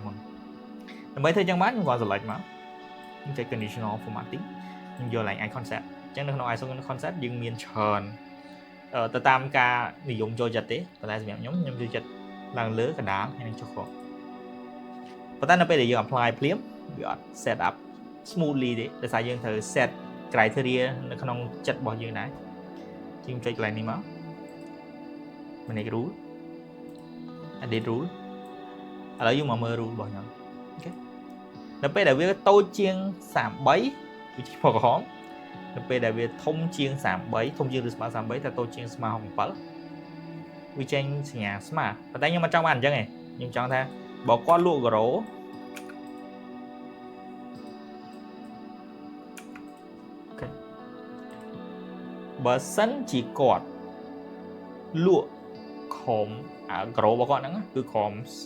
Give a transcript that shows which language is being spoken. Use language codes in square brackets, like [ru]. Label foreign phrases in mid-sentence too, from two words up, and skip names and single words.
[km] មុនដើម្បីធ្វើចឹងបានខ្ញុំគាត់ select មកខ្ញុំចុច [en] conditional formatting [km] ខ្ញុំយកឡើង [en] icon set [km] អញ្ចឹងនៅក្នុង [en] icon set [km] យើងមានច្រើនទៅតាមការនិយមចូលចិត្តទេប៉ុន្តែសម្រាប់ខ្ញុំចូល ចិត្តឡើងលើកណ្ដាលហើយនឹងចុះក្រោមប៉ុន្តែនៅពេលដែលយើង apply ភ្លាមវាអត់ [en] set up smoothly [km] ទេដោយសារយើងត្រូវ [en] set criteria [km] នៅ ក្នុងចិត្តរបស់យើងដែរជាងចុចកន្លែងនេះមក [en] manage rule edit rule [km] ឥឡូវយើងមកមើល rule របស់ខ្ញុំ អូខេនៅពេលដែលវាតូចជាង33វាជាពណ៌ក្រហមនៅពេលដែលវាធំជាង33ធំជាងឬស្មើ33តែតូចជាងស្មើ67វាចេញសញ្ញាស្មើប៉ុន្តែខ្ញុំមិនចង់បានអញ្ចឹងទេខ្ញុំចង់ថាបើគាត់លក់ក្រូបើសិនជាគាត់លក់ខំក្រូរបស់គាត់ហ្នឹងគឺខំ